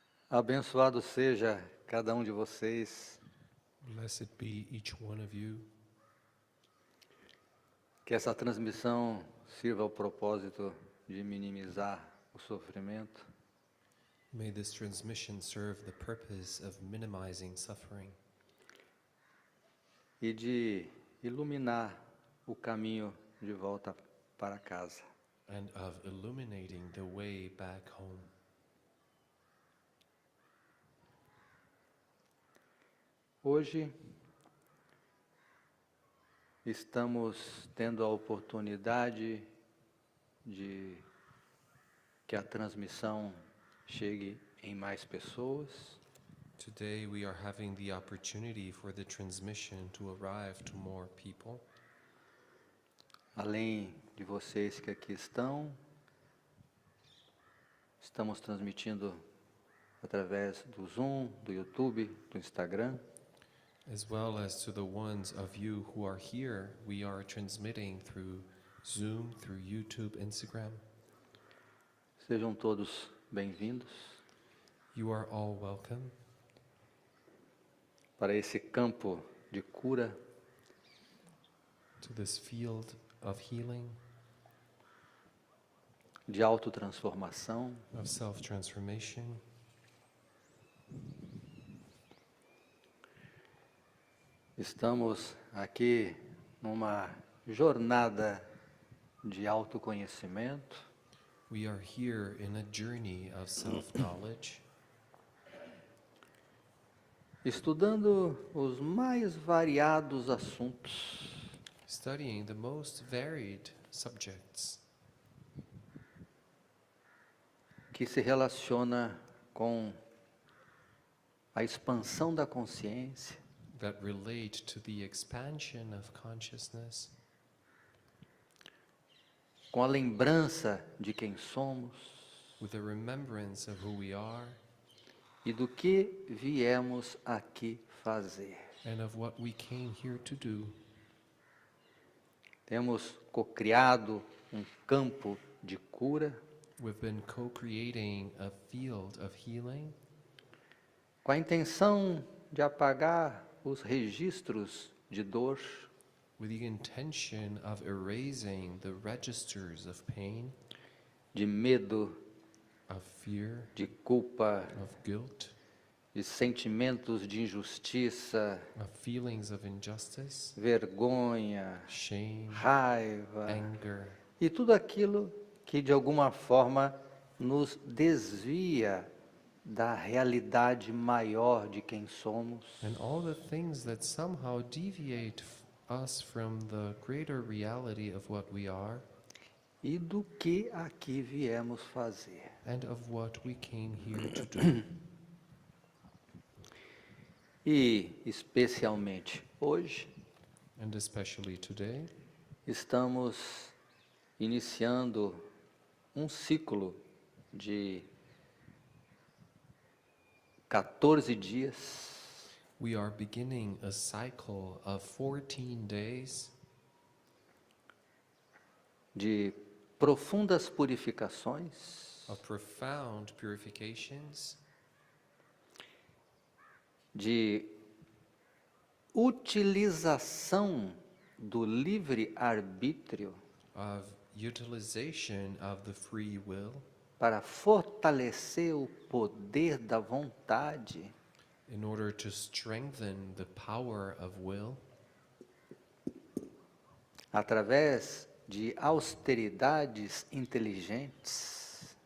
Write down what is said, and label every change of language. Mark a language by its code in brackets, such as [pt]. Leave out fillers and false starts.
[pt] Abençoado seja cada um de vocês. [en] Blessed be each one of you. [pt] Que essa transmissão sirva ao propósito de minimizar o sofrimento. [en] May this transmission serve the purpose of minimizing suffering [pt] E de iluminar o caminho de volta para casa. [en] and of illuminating the way back home. [pt] Hoje estamos tendo a oportunidade de que a transmissão chegue em mais pessoas. [en] Today we are having the opportunity for the transmission to arrive to more people. [pt] Além de vocês que aqui estão, estamos transmitindo através do Zoom, do YouTube, do Instagram. [en] As well as to the ones of you who are here, we are transmitting through Zoom, through YouTube, Instagram. [pt] Sejam todos bem-vindos [en] You are all welcome [pt] para esse campo de cura, [en] to this field of healing, [pt] de autotransformação, [en] of self-transformation. [pt] Estamos aqui numa jornada de autoconhecimento, [en] We are here in a journey of self-knowledge, [pt] estudando os mais variados assuntos, [en] studying the most varied subjects [pt] que se relaciona com a expansão da consciência, [en] that relate to the expansion of consciousness, [pt] com a lembrança de quem somos [en] with a remembrance of who we are [pt] e do que viemos aqui fazer. [en] and of what we came here to do. [pt] Temos cocriado um campo de cura [en] We've been co-creating a field of healing [pt] com a intenção de apagar os registros de dor, [en] with the intention of erasing the registers of pain, [pt] de medo, [en] of fear, [pt] de culpa, [en] of guilt, [pt] de sentimentos de injustiça, [en] of feelings of injustice, [pt] vergonha, [en] shame, [pt] raiva [en] anger, [pt] e tudo aquilo que de alguma forma nos desvia da realidade maior de quem somos [en] and all the things that somehow deviate us from the greater reality of what we are [pt] e do que aqui viemos fazer. [en] and of what we came here to do. [pt] E, especialmente hoje, [en] And especially today, [pt] estamos iniciando um ciclo de 14 dias [en] we are beginning a cycle of 14 days [pt] de profundas purificações, [en] of profound purifications, [pt] de utilização do livre-arbítrio [en] of utilization of the free will [pt] para fortalecer o poder da vontade [en] in order to strengthen the power of will [pt] através de austeridades inteligentes,